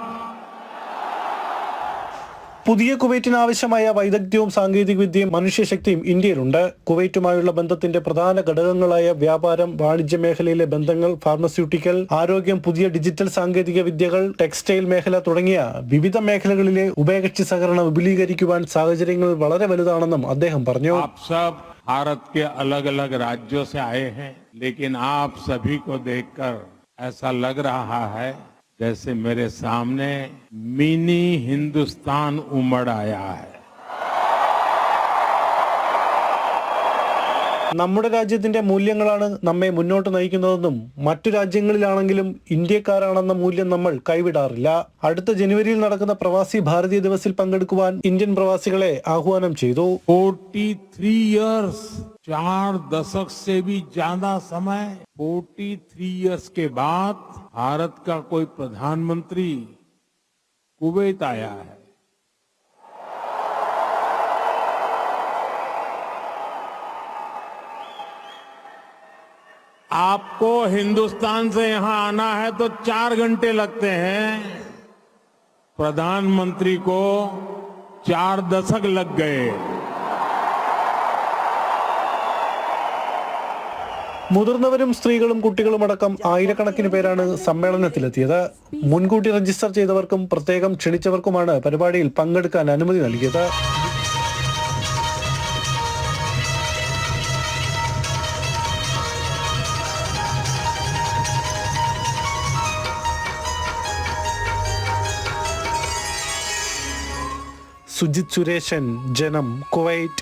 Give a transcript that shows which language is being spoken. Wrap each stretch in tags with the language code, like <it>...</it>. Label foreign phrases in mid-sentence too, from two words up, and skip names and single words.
<ml>പുതിയ കുവൈറ്റിന് ആവശ്യമായ വൈദഗ്ധ്യവും സാങ്കേതിക വിദ്യയും മനുഷ്യശക്തിയും ഇന്ത്യയിലുണ്ട്. കുവൈറ്റുമായുള്ള ബന്ധത്തിന്റെ പ്രധാന ഘടകങ്ങളായ വ്യാപാരം, വാണിജ്യ മേഖലയിലെ ബന്ധങ്ങൾ, ഫാർമസ്യൂട്ടിക്കൽ, ആരോഗ്യം, പുതിയ ഡിജിറ്റൽ സാങ്കേതിക വിദ്യകൾ, ടെക്സ്റ്റൈൽ മേഖല തുടങ്ങിയ വിവിധ മേഖലകളിലെ ഉഭയകക്ഷി സഹകരണം വിപുലീകരിക്കുവാൻ സാഹചര്യങ്ങൾ വളരെ വലുതാണെന്നും അദ്ദേഹം പറഞ്ഞു.</ml> <hi>भारत के अलग अलग राज्यों से आए हैं, लेकिन आप सभी को देखकर ऐसा लग रहा है जैसे मेरे सामने मिनी हिंदुस्तान उमड़ आया है.</hi> <ml>നമ്മുടെ രാജ്യത്തിന്റെ മൂല്യങ്ങളാണ് നമ്മെ മുന്നോട്ട് നയിക്കുന്നതെന്നും മറ്റു രാജ്യങ്ങളിലാണെങ്കിലും ഇന്ത്യക്കാരാണെന്ന മൂല്യം നമ്മൾ കൈവിടാറില്ല. അടുത്ത ജനുവരിയിൽ നടക്കുന്ന പ്രവാസി ഭാരതീയ ദിവസിൽ പങ്കെടുക്കുവാൻ ഇന്ത്യൻ പ്രവാസികളെ ആഹ്വാനം ചെയ്തു.</ml> <hi>43 years, 4 दशक से भी ज्यादा समय, 43 years के बाद भारत का कोई प्रधानमंत्री कुवैत आया है. आपको हिंदुस्तान से यहां आना है तो 4 घंटे लगते हैं. प्रधानमंत्री को 4 दशक लग गए.</hi> <ml>മുതിർന്നവരും സ്ത്രീകളും കുട്ടികളും അടക്കം ആയിരക്കണക്കിന് പേരാണ് സമ്മേളനത്തിലെത്തിയത്. മുൻകൂട്ടി രജിസ്റ്റർ ചെയ്തവർക്കും പ്രത്യേകം ക്ഷണിച്ചവർക്കുമാണ് പരിപാടിയിൽ പങ്കെടുക്കാൻ അനുമതി നൽകിയത്. സുജിത് സുരേഷൻ, ജനം, കുവൈറ്റ്.</ml>